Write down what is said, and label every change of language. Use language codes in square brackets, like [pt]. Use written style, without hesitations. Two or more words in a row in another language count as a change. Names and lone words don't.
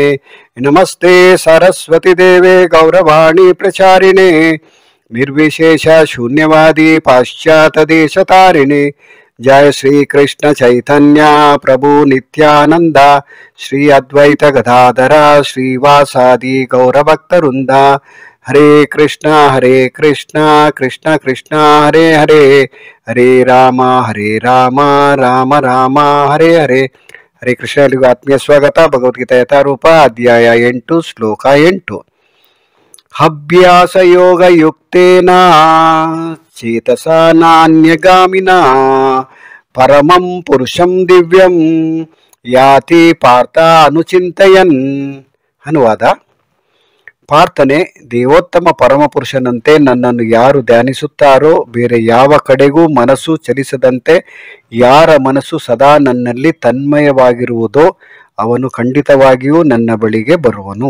[sa] नमस्ते सरस्वती देवे गौरवाणी प्रचारिणे निर्विशेष शून्यवादी पाश्चात्यदेशतारिणे। जय श्री कृष्ण चैतन्य प्रभु नित्यानंद श्री अद्वैत गदाधर श्रीवासादि गौरभक्तवृंद। हरे कृष्ण कृष्ण कृष्ण हरे हरे, हरे राम राम राम हरे हरे। हरे कृष्ण [kn] ಎಲ್ಲಿಗೂ ಆತ್ಮೀಯ ಸ್ವಾಗತ. ಭಗವದ್ಗೀತಾ ಯಥಾರೂಪ ಅಧ್ಯಾಯ 8 ಶ್ಲೋಕ 8. [sa] ಅಭ್ಯಾಸ ಯೋಗ ಯುಕ್ತೇನ ಚೇತಸ ನಾನ್ಯಗಾಮಿನ ಪರಮಂ ಪುರುಷಂ ದಿವ್ಯಂ ಯಾತಿ ಪಾರ್ಥ ಅನುಚಿಂತಯನ್. [kn] ಅನುವಾದ: ಪಾರ್ಥನೆ, ದೇವೋತ್ತಮ ಪರಮಪುರುಷನಂತೆ ನನ್ನನ್ನು ಯಾರು ಧ್ಯಾನಿಸುತ್ತಾರೋ, ಬೇರೆ ಯಾವ ಕಡೆಗೂ ಮನಸ್ಸು ಚಲಿಸದಂತೆ ಯಾರ ಮನಸ್ಸು ಸದಾ ನನ್ನಲ್ಲಿ ತನ್ಮಯವಾಗಿರುವುದೋ ಅವನು ಖಂಡಿತವಾಗಿಯೂ ನನ್ನ ಬಳಿಗೆ ಬರುವನು.